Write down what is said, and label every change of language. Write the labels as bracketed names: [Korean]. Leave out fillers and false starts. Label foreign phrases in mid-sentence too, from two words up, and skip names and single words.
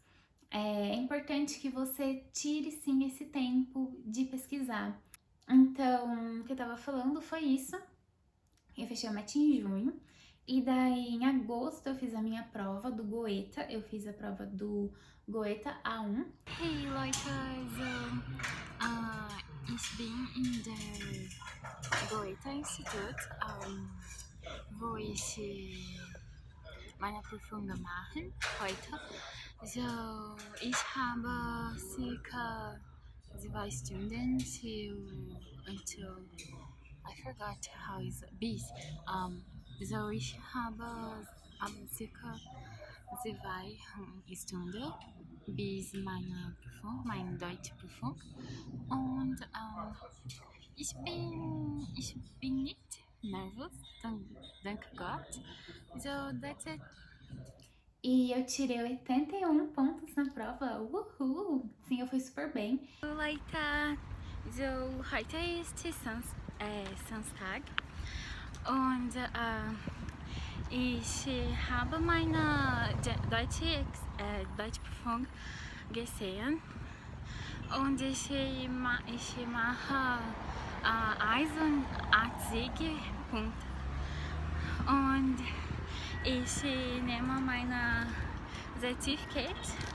[Portuguese] É importante que você tire sim esse tempo de pesquisar. Então, o que eu tava falando foi isso. Eu fechei o match em junho. E daí, em agosto, eu fiz a minha prova do Goethe. Eu fiz a prova do Goethe A1. [German] Hey Leute, ich bin in der Goethe-Institut, wo ich meine Prüfung machen heute. So, ich habe circa 2 Stunden [English] until I forgot how is [German] bis. So ich habe circa 2 Stunden bis meine Prüfung, meine deutsche Prüfung. Und ich bin nicht nervös, dank Gott. [English] So that's it. [Portuguese] E eu tirei 81 pontos na prova. Uhul! Sim, eu fui super bem. [German] Leute, so heute ist Samstag und ich habe meine Deutschprüfung gesehen und ich mache 81 Punkte und ich nehme meine Zertifikat.